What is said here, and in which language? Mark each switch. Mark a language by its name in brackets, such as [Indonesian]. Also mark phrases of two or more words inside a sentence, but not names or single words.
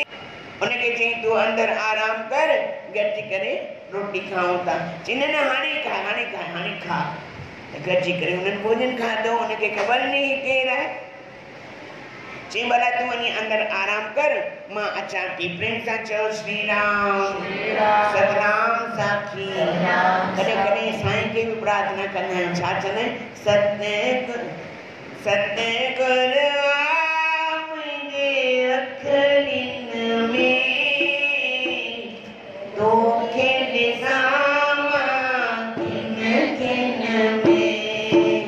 [Sindhi] उनखे चई तूं अंदरि आराम कर, गॾिजी करे रोटी खाऊं था। चई न न हाणे खा, हाणे खा, हाणे खा। गॾिजी करे उन्हनि भोजन खाधो। उनखे ख़बर न हुई केरु आहे। चई भला तूं वञी अंदरि आराम कर, मां अचां थी। प्रेम सां चओ श्री राम, सतनाम साखी। कॾहिं कॾहिं साईं खे बि प्रार्थना कंदा आहियूं। छा चवंदा आहिनि? सतगुर मुंहिंजे अखियुनि में तोखे ॾिसां मां किन किन में।